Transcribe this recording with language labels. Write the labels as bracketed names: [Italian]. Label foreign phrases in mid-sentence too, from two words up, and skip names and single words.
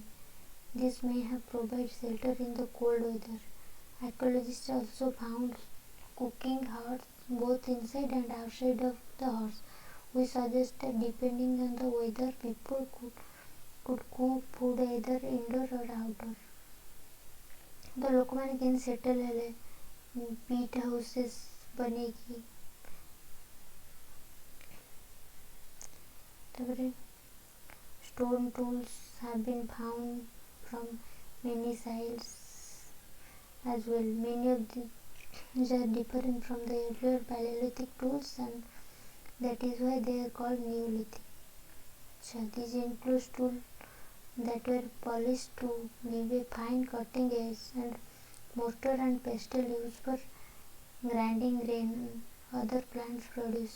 [English] This may have provided shelter in the cold weather. Archaeologists also found cooking huts both inside and outside of the huts, which suggests that depending on the weather, people could cook food either indoor or outdoor. The [Odia] ଲୋକମାନେ କେମିତି ସେଟଲ୍ ହେଲେ ପିଟ୍ ହାଉସେସ୍ ବନେଇକି ତାପରେ [English] stone tools have been found from many sites as well. Many of these are different from the earlier Paleolithic tools, and that is why they are called Neolithic. So these include tools that were polished to give a fine cutting edge, and mortar and pestle used for grinding grain and other plants produce.